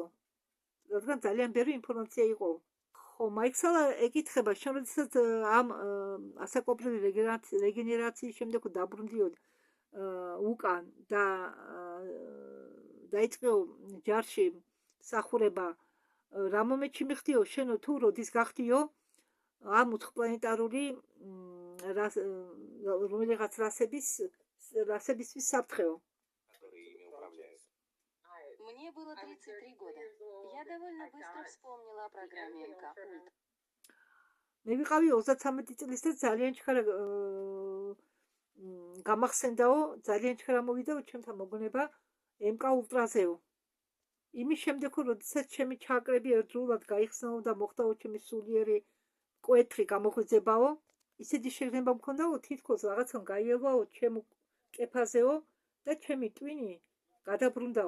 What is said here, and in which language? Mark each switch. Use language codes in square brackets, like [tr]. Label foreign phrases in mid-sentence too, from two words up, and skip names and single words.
[ka] რადგან ძალიან ბევრი ინფორმაცია იყო. ხო, მაიქცალა ეკითხება, შენ როდესაც ამ ასაკობრივი რეგენერაციის შემდეგ დაბრუნდიოდ უკან და დაიწყო ჯარში მსახურება რა მომენტში მიხდიო შენო თუ როდის გახდიო ამ უცხოპლანეტარული რომელიღაც расებისთვის საფრთხეო. [ru] Мне было 33 года. Я довольно быстро вспомнила о программе МК Ульт. [ka] მე ვიყავი 33 წლის და ძალიან ჩქარა გამახსენდაო, ძალიან ჩქარა მოვიდაო ჩემთან მოგონება МК ულტრაზეო. იმის შემდეგ როდესაც ჩემი ჩაკრები ერთდროულად გაიხსნაო და მოხდაო ჩემი სულიერი კვეთრი გამოღვიძებაო, ისეთი შეგრძნება მქონდაო თითქოს რაღაცამ გაიელვაო ჩემ კეფაზეო და ჩემი ტვინი გადაბრუნდაო.